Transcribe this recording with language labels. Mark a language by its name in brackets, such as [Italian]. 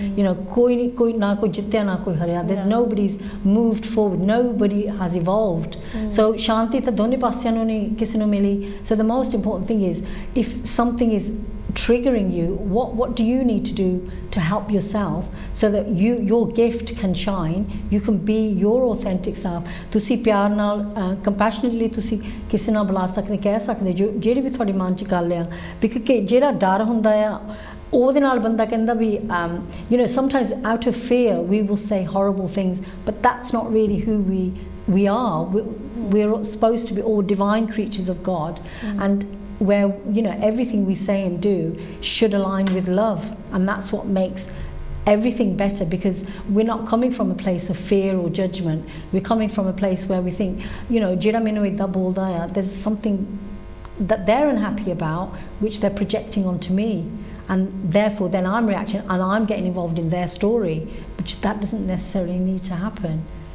[English] You know, [Punjabi] koi na koi jittya na koi harya. [English] There's nobody's moved forward, nobody has evolved. So [Punjabi] shanti ta done paasyan nu nahi kisi nu mili. [English] So the most important thing is, if something is triggering you, what do you need to do to help yourself, so that your gift can shine, you can be your authentic self. [Punjabi] ਤੁਸੀਂ ਪਿਆਰ ਨਾਲ compassionately ਤੁਸੀਂ ਕਿਸੇ ਨਾਲ ਬੁਲਾ ਸਕਦੇ, ਕਹਿ ਸਕਦੇ ਜੋ ਜਿਹੜੀ ਵੀ ਤੁਹਾਡੀ ਮਨ 'ਚ ਗੱਲ ਆ, ਕਿਉਂਕਿ ਜਿਹੜਾ ਡਰ ਹੁੰਦਾ ਆ ਉਹਦੇ ਨਾਲ ਬੰਦਾ ਕਹਿੰਦਾ ਵੀ [English] you know, sometimes out of fear we will say horrible things, but that's not really who we are. We're supposed to be all divine creatures of God, and where, you know, everything we say and do should align with love, and that's what makes everything better, because we're not coming from a place of fear or judgment. We're coming from a place where we think, you know, [Punjabi] jira menu idda bolda hai, [English] there's something that they're unhappy about which they're projecting onto me, and therefore then I'm reacting and I'm getting involved in their story, which that doesn't necessarily need to happen.